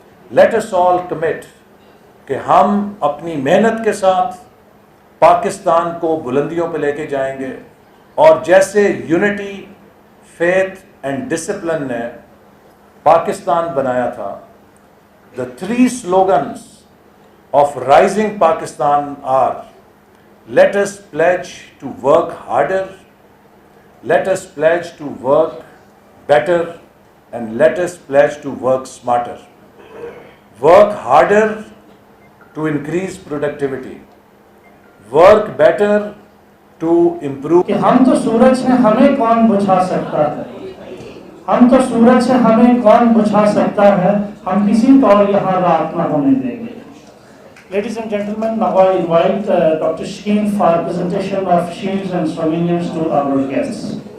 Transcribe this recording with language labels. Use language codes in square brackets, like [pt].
[en] let us all commit [ur] کہ ہم اپنی محنت کے ساتھ پاکستان کو بلندیوں پہ لے کے جائیں گے, اور جیسے یونٹی, فیتھ اینڈ ڈسپلن نے پاکستان بنایا تھا, [en] the 3 slogans of rising Pakistan are: let us pledge to work harder, let us pledge to work better, and let us pledge to work smarter. Work harder to increase productivity, work better to improve. [ur] کہ ہم تو سورج ہیں, ہمیں کون بجھا سکتا ہے, ہم تو سورج ہیں, ہمیں کون بجھا سکتا ہے, ہم کسی طور یہاں رات نہ ہونے دیں گے. [en] Ladies and gentlemen, now I invite Dr. Sheen for presentation of shields and souvenirs to our guests.